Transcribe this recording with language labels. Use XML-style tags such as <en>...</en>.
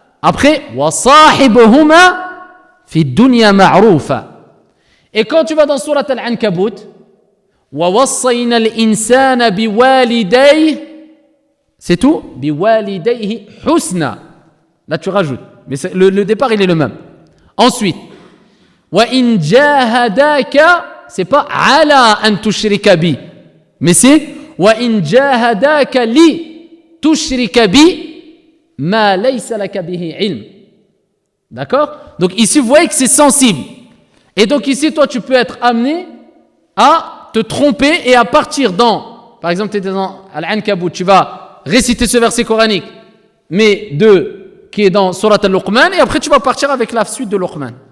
<fr>Après,</fr> <ar>وَصَاحِبْهُمَا فِي الدُّنْيَا مَعْرُوفًا.</ar> <fr>Et quand tu vas dans sourate Al-Ankabut,</fr> <ar>وَوَصَّيْنَا الْإِنسَانَ بِوَالِدَيْهِ,</ar> <fr>c'est tout,</fr> <ar>بِوَالِدَيْهِ حُسْنًا.</ar> <fr>Là tu rajoutes, mais le départ il est le même. Ensuite,</fr> <ar>وَإِنْ جَاهَدَاكَ,</ar> <fr>c'est pas</fr> <ar>عَلَى أَنْ تُشْرِكَ بِي,</ar> <fr>mais c'est</fr> <ar>وَإِنْ جَاهَدَاكَ لِي تُشْرِكَ بِي مَا لَيْسَ لَكَ بِهِ عِلْمٌ.</ar> <fr>D'accord? Donc ici vous voyez que c'est sensible. Et donc ici toi tu peux être amené à te tromper et à partir par exemple tu es dans Al-Ankabut, tu vas réciter ce verset coranique, mais qui est dans Surat Al-Luqman, et après tu vas partir avec la suite de Luqman.</fr>